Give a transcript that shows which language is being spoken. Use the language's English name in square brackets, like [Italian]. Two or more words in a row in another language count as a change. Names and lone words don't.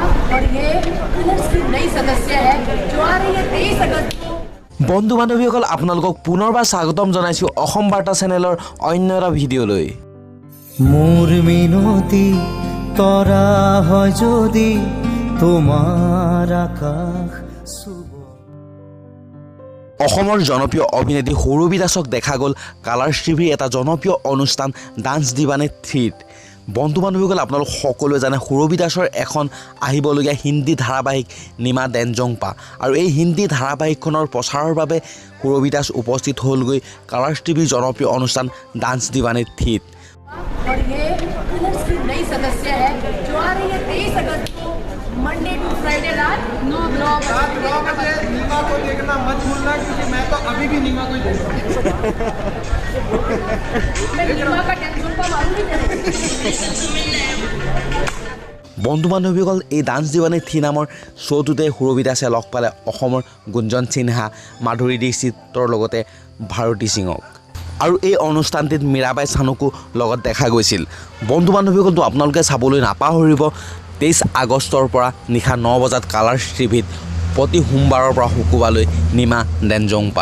[Hindi] और ये कलर्स की नई सदस्य है जो आ रही है 23 अगस्त को। [Assamese] বন্ধু বান্ধৱীসকল আপোনালোকক পুনৰবাৰ স্বাগতম জনাইছোঁ অসম বাৰ্তা চেনেলৰ অন্য এটা ভিডিঅ'লৈ। মোৰ মিনতি তৰা হয় যদি তোমাৰ আকাশ অসমৰ জনপ্ৰিয় অভিনেত্ৰী সৌৰভীদাসক দেখা গ'ল কালাৰ্ছ টিভিৰ এটা জনপ্ৰিয় অনুষ্ঠান ডান্স দিৱানে 3ত। বন্ধু বান্ধৱীসকল আপোনালোক সকলোৱে জানে সৌৰভীদাসৰ এখন আহিবলগীয়া হিন্দী ধাৰাবাহিক নিমা ডেনজংপা আৰু এই হিন্দী ধাৰাবাহিকখনৰ প্ৰচাৰৰ বাবে সৌৰভীদাস উপস্থিত হ'লগৈ কালাৰ্ছ টিভিৰ জনপ্ৰিয় অনুষ্ঠান ডান্স দিৱানে 3ত। [Hindi] और ये कलर्स की नई सदस्य है जो आ रही है 23 अगस्त को [English] Monday to Friday [Hindi] रात 9 बजे। नीमा को देखना मत भूलना क्योंकि मैं तो अभी भी नीमा को ही देख रहा हूँ। मैं नीमा का डेंजोंपा मारूंगी। [Assamese] বন্ধু বান্ধৱীসকল এই ডান্স দিৱানে 3 নামৰ শ্ব'টোতে সৌৰভীদাসে লগ পালে অসমৰ গুঞ্জন সিনহা, মাধুৰী দীক্ষিতৰ লগতে ভাৰতী সিঙক আৰু এই অনুষ্ঠানটিত মীৰাবাই চানুকো লগত দেখা গৈছিল। বন্ধু বান্ধৱীসকলতো আপোনালোকে চাবলৈ নাপাহৰিব 23 আগষ্টৰ পৰা নিশা 9 বজাত কালাৰ্ছ টিভিত প্ৰতি সোমবাৰৰ পৰা শুকুৰবাৰলৈ নিমা ডেনজংপা।